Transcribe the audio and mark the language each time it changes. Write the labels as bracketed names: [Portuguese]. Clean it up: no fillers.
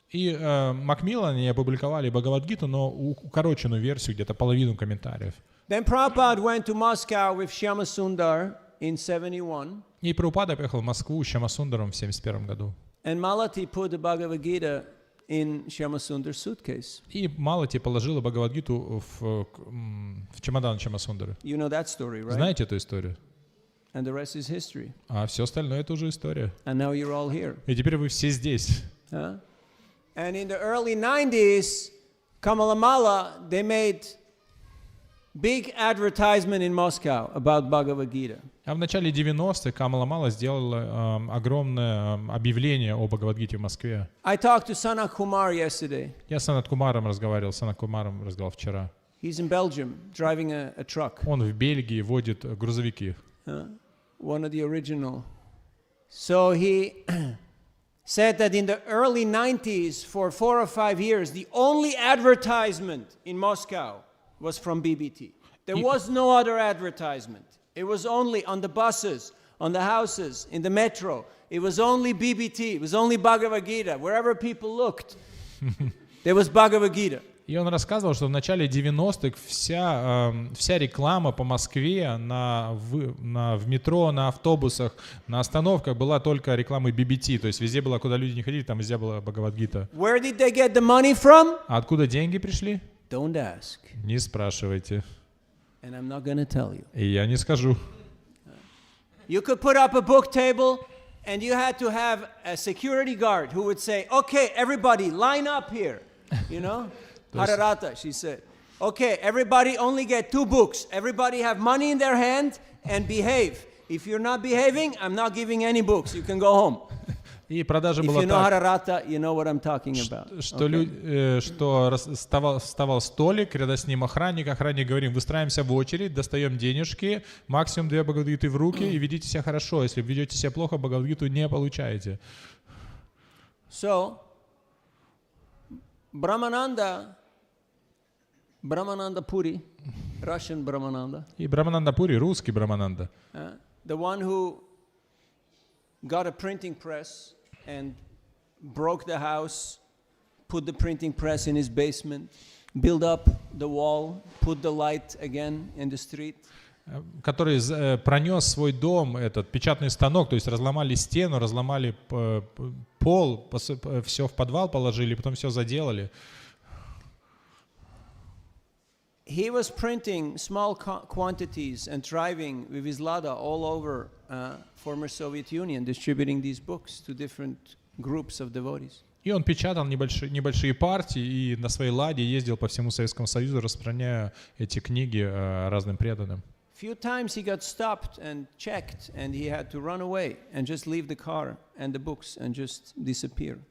[Russian] И Макмиллан они опубликовали Бхагавад-гиту, но укороченную версию, где-то половину комментариев. [English] Then Prabhupada went to Moscow with Shyama Sundar in 71. [Russian] И Прабхупада поехал в Москву с Шьямасундаром в 71 году. [English] And Malati put the Bhagavad Gita in Shyama Sundar's suitcase. [Russian] И Малати положила Бхагавад-гиту в чемодан Шьямасундара. [English] You know that story, right? [Russian] Знаете эту историю? [English] And the rest is history. [Russian] А все остальное это уже история. [English] And now you're all here. [Russian] И теперь вы все здесь. [English] And in the early 90s, Kamalamala, they made big advertisement in Moscow about Bhagavad Gita. [Russian] А в начале 90-х Камала Мала сделала огромное объявление о Бхагавад-гите в Москве. [English] I talked to Sanat Kumar yesterday. [Russian] Я с Санат Кумаром разговаривал вчера. [English] He's in Belgium, driving a truck. [Russian] Он в Бельгии водит грузовики. [English] One of the original. So he said that in the early 90s, for 4 or 5 years, the only advertisement in Moscow was from BBT. There was no other advertisement. It was only on the buses, on the houses, in the metro. It was only BBT. It was only Bhagavad Gita. Wherever people looked, there was Bhagavad Gita. [Russian] И он рассказывал, что в начале 90-х вся реклама по Москве в метро, на автобусах, на остановках была только рекламой BBT. То есть везде было, куда люди не ходили, там везде была Бхагавад-гита. [English] Where did they get the money from? [Russian] А откуда деньги пришли? [English] Don't ask. [Russian] Не спрашивайте. [English] And I'm not going to tell you. [Russian] И я не скажу. [English] You could put up a book table and you had to have a security guard who would say, okay, everybody line up here. you know? Hararata, she said. Okay, everybody only get 2 books. Everybody have money in their hand and behave. If you're not behaving, I'm not giving any books. You can go home. [Russian] И продажа [English] If [Russian] была [English] you know [Russian] так, [English] Hararata, you know what I'm talking about. [Russian] что вставал столик, рядом с ним охранник говорим, выстраиваемся в очередь, достаем денежки, максимум 2 Бхагавадгиты в руки и ведите себя хорошо. Если ведете себя плохо, Бхагавадгиту не получаете. [English] So, Brahmananda Puri, Russian Brahmananda, [Russian] И Брамананда Пури, русский Брамананда, [English] the one who got a printing press and broke the house, put the printing press in his basement, built up the wall, put the light again in the street. [Russian] который пронес свой дом, этот печатный станок, то есть разломали стену, разломали пол, все в подвал положили, потом все заделали. [English] He was printing small quantities and driving with his Lada all over former Soviet Union, distributing these books to different groups of devotees. [Russian] И он печатал небольшие партии и на своей ладе ездил по всему Советскому Союзу, распространяя эти книги разным преданным. [English] Few times he got stopped and checked, and he had to run away and just leave the car and the books and just disappear.